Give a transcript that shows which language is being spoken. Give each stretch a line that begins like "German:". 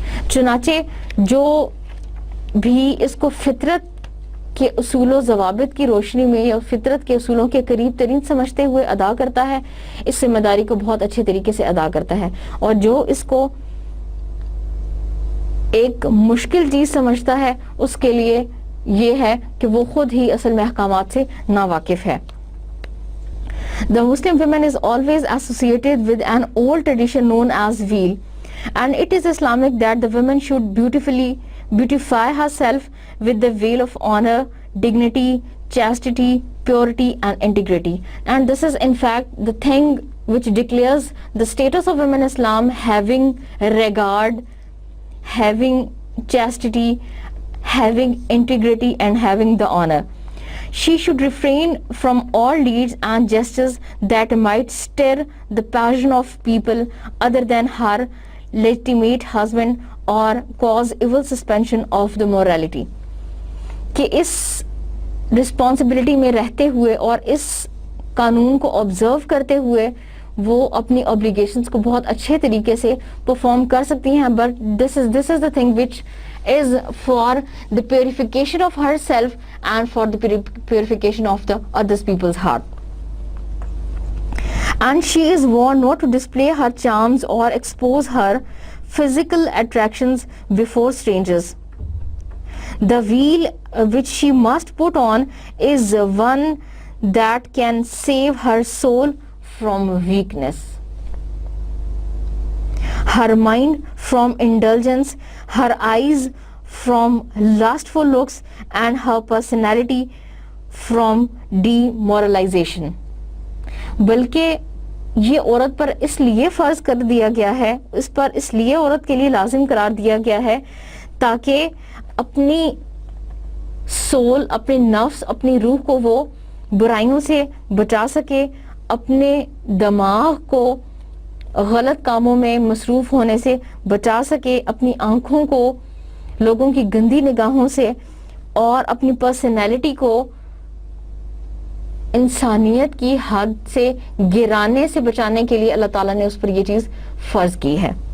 Urdu: چنانچہ جو بھی اس کو فطرت کے اصول و ضوابط کی روشنی میں یا فطرت کے اصولوں کے قریب ترین سمجھتے ہوئے ادا کرتا ہے, اس ذمہ داری کو بہت اچھے طریقے سے ادا کرتا ہے, اور جو اس کو ایک مشکل چیز سمجھتا ہے اس کے لیے یہ ہے کہ وہ خود ہی اصل میں احکامات سے ناواقف ہے.
English: The Muslim woman is always associated with an old tradition known as veil, and it is Islamic that the woman should beautify herself with the veil of honor, dignity, chastity, purity and integrity. And this is in fact the thing which declares the status of women in Islam, having regard, having chastity, having integrity and having the honor. She should refrain from all deeds and gestures that might stir the passion of people other than her legitimate husband or cause evil suspension of the morality.
Urdu: کہ اس responsibility میں رہتے ہوئے اور اس قانون کو observe کرتے ہوئے وہ اپنی اوبلیگیشنز کو بہت اچھے طریقے سے پرفارم کر سکتی ہیں,
English: But this is the thing which is for the purification of herself and for the purification of the other people's heart. And she is warned not to display her charms or expose her physical attractions before strangers. The veil which she must put on is one that can save her soul from weakness, her mind from indulgence, her eyes from lustful looks, and her personality from demoralization.
Urdu: بلکہ یہ عورت پر اس لیے فرض کر دیا گیا ہے, اس پر اس لیے عورت کے لیے لازم قرار دیا گیا ہے تاکہ اپنی سول, اپنے نفس, اپنی روح کو وہ برائیوں سے بچا سکے, اپنے دماغ کو غلط کاموں میں مصروف ہونے سے بچا سکے, اپنی آنکھوں کو لوگوں کی گندی نگاہوں سے اور اپنی پرسنالٹی کو انسانیت کی حد سے گرانے سے بچانے کے لیے اللہ تعالیٰ نے اس پر یہ چیز فرض کی ہے.